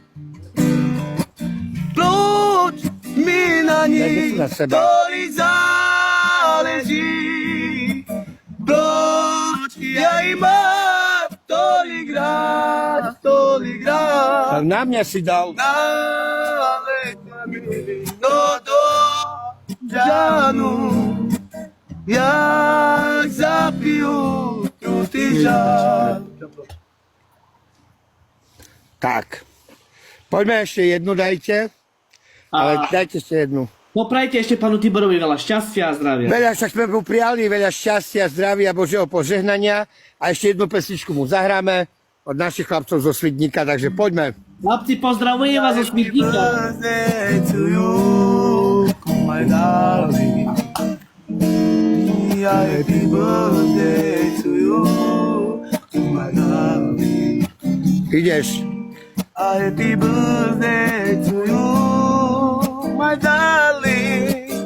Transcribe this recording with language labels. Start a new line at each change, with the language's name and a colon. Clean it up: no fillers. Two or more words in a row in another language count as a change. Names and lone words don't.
Czech: Proč mi na ní tolik záleží? Proč já jí mám tolik rád, tolik rád?
Slovak: Na mňa si dal.
Czech: Nalej mi víno do žánu, jak zapiju krutý žár.
Slovak: Tak, poďme ešte jednu dajte. Ale dajte ešte jednu. Poprajte ešte pánu Tiborovi veľa šťastia a zdravia. Veľa, však sme mu prijali, veľa šťastia, zdravia, Božieho požehnania. A ešte jednu pesničku mu zahráme od našich chlapcov zo Svidníka, takže poďme. Chlapci, pozdravujem vás zo Svidníka.
English: Birthday to you, my darling. Happy birthday to you, my darling.
Slovak: Ideš.
English: Happy birthday to you, my darling.